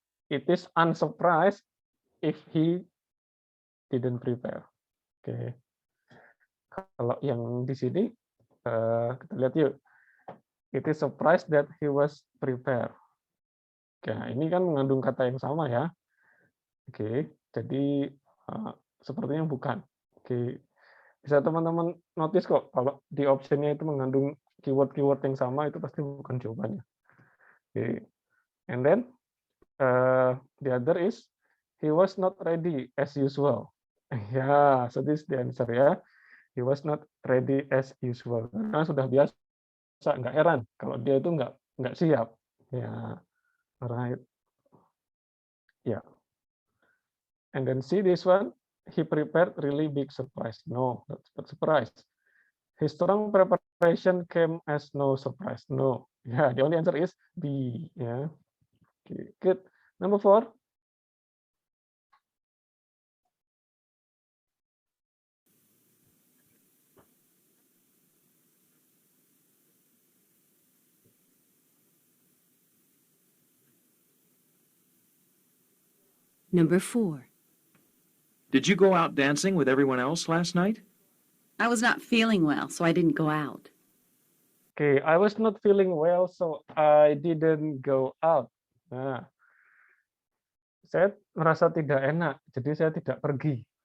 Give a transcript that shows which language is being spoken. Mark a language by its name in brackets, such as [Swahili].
[English] It is unsurprised if he didn't prepare. Oke. [Indonesian] Kalau yang di sini kita lihat yuk. [English] It is surprised that he was prepared. [Indonesian] Oke, ini kan mengandung kata yang sama ya. Oke, jadi sepertinya bukan. Oke, bisa teman-teman notice kok kalau di optionnya itu mengandung keyword-keyword yang sama itu pasti bukan jawabannya. [English] Oke, and then the other is he was not ready as usual. Ya, so this is the answer ya. He was not ready as usual. [Indonesian] Karena sudah biasa, nggak heran kalau dia itu nggak siap. [English] Ya, right. Ya. Yeah. And then see this one, he prepared really big surprise. No, not surprise. His strong preparation came as no surprise. No. Yeah, the only answer is B. Yeah. Okay, good. Number 4. Number 4. Did you go out dancing with everyone else last night? I was not feeling well, so I didn't go out. Okay, I was not feeling well, so I didn't go out. [Indonesian] Nah, saya merasa tidak enak, jadi saya tidak pergi.